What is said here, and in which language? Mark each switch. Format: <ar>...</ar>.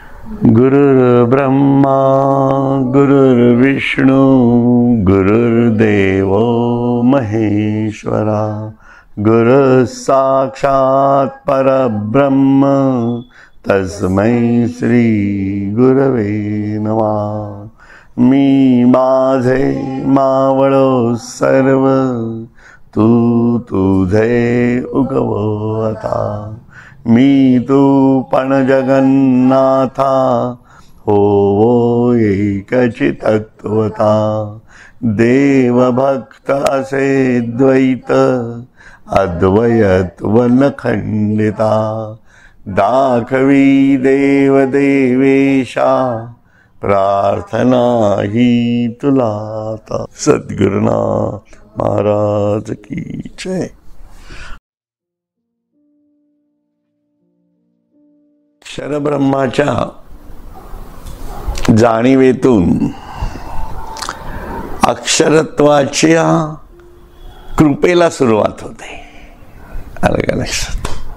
<sa>गुरुर्ब्रह्मा गुरुर्विष्णू गुरुर्देव महेश्वरा गुरु साक्षात परब्रह्म तस्मै श्री गुरवे नमः।</sa> <mr>मी माझे मावळो सर्व तू तुझे उगवता। मी तू पण जगन्नाथा हो एकची तत्वता। देव भक्त असे द्वैत अद्वयत्व न खंडिता। दाखवी देव देवेशा प्रार्थना ही तुला। सद्गुरुनाथ महाराज की जय। क्षरब्रह्माच्या जाणीवेतून अक्षरत्वाच्या कृपेला सुरुवात होते। आलं का लक्षात?</mr>